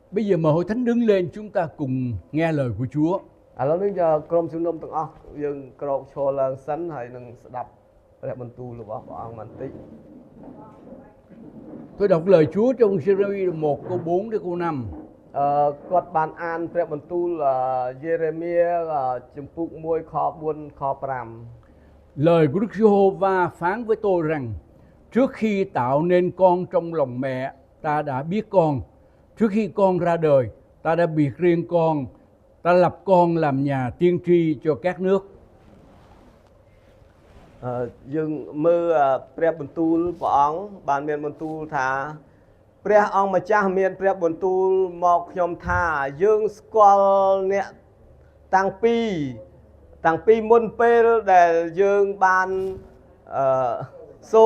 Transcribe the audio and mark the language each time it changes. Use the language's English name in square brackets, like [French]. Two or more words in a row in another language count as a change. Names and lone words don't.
[Vietnamese] Bây giờ mời hội thánh đứng lên, chúng ta cùng nghe lời của Chúa. [Khmer] Lúc នេះក្រុមជំនុំទាំងអស់យើងក្រោកឈរឡើងសិនហើយនឹងស្ដាប់ព្រះបន្ទូលរបស់ព្រះអង្គបន្តិច [Vietnamese] Tôi đọc lời Chúa trong Giê-rê-mi 1 câu 4 đến câu 5. [Khmer] គាត់បានអានព្រះបន្ទូលយេរេមៀជំពូក1ខ4ខ5 [Vietnamese] Lời của Đức Giê-hô-va phán với tôi rằng: trước khi tạo nên con trong lòng mẹ, ta đã biết con. Trước khi con ra đời, ta đã biệt riêng con. Ta lập con làm nhà tiên tri cho các nước. [Khmer] យើងមើលព្រះបន្ទូលព្រះអង្គបានមានបន្ទូលថាព្រះអង្គម្ចាស់មានព្រះបន្ទូលមក ខ្ញុំថាយើងស្គាល់អ្នកតាំងពីមុនពេលដែលយើងបានសូ